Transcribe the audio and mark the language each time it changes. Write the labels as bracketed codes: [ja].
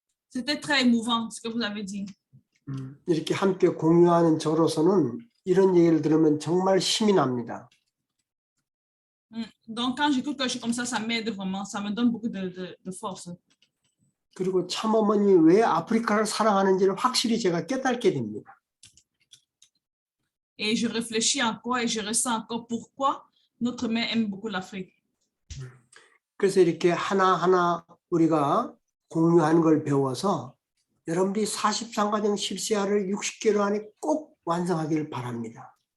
[fr] C'était très émouvant ce que vous avez dit. [ko] 이렇게 함께 공유하는 저로서는 이런 얘기를 들으면 정말 힘이 납니다. [fr] Donc, quand j'écoute quelque chose comme ça m'aide vraiment, ça me donne beaucoup de force. [ko] 그리고 참어머니 왜 아프리카를 사랑하는지를 확실히 제가 깨닫게 됩니다. [fr] Et je réfléchis encore et je ressens encore pourquoi notre mère aime beaucoup l'Afrique. [ko] 그래서 이렇게 하나하나 우리가 공유하는 걸 배워서 여러분들이 43과정 실시화를 60개월 안에 꼭 완성하기를 바랍니다.